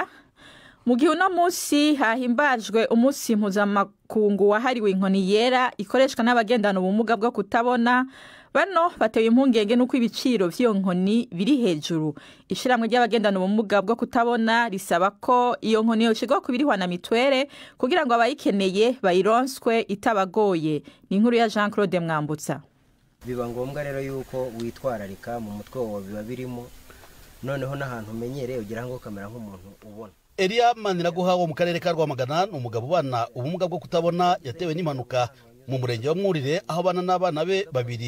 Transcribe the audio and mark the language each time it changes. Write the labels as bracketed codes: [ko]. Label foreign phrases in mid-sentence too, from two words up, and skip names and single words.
[rn] Mu gihe uno munsi hahimbajwe umunsi mpuzamakungu wahariwe inkoni yera ikoreshwa n'abagendana ubumuga bwo kutabona, bano bateye impungenge nuko ibiciro vy'iyo nkoni biri hejuru. Ishiramwe ry'abagendana ubumuga bwo kutabona risaba ko iyo nkoni yoshigwa ku birihwa na mitwere kugira ngo abayikeneye bayironswe itabagoye. Ni inkuru ya Jean Claude Mwambutsa. [rw] biba ngombwa rero yuko witwararika mu mutwe wawe biba birimo noneho n'ahantu umenyereye ugira ngo kamera nk'umuntu ubona. Elia Maniraguha wo mu karere ka Rwamagana ni umugabo ubana ubumuga bwo kutabona yatewe n'impanuka mu murenge wa Mwurire aho abana n'abana be babiri.